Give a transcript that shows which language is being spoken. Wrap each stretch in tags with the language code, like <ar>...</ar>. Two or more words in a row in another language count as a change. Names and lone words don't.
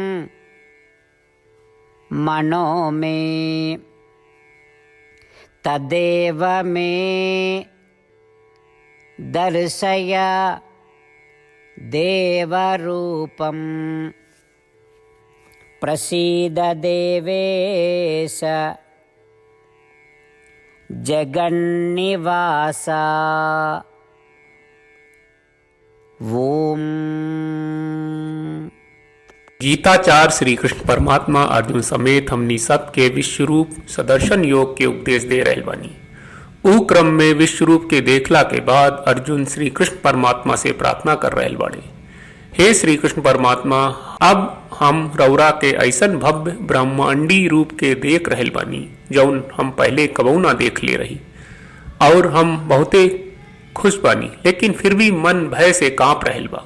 <sa>मनो मे तदेव मे दर्शय देवरूपं प्रसीद देवेश जगन्निवास। ओम।</sa> <bho>गीताचार्य श्री कृष्ण परमात्मा अर्जुन समेत हमनी सब के विश्वरूप सदर्शन योग के उपदेश दे रहल बानी। ऊ क्रम में विश्वरूप के देखला के बाद अर्जुन श्री कृष्ण परमात्मा से प्रार्थना कर रहल बाड़े। हे श्री कृष्ण परमात्मा, अब हम रौरा के ऐसन भव्य ब्रह्मांडी रूप के देख रहल बानी जौन हम पहले कबहू ना देख ले रही, और हम बहुते खुश बानी, लेकिन फिर भी मन भय से कांप रहल बा।</bho>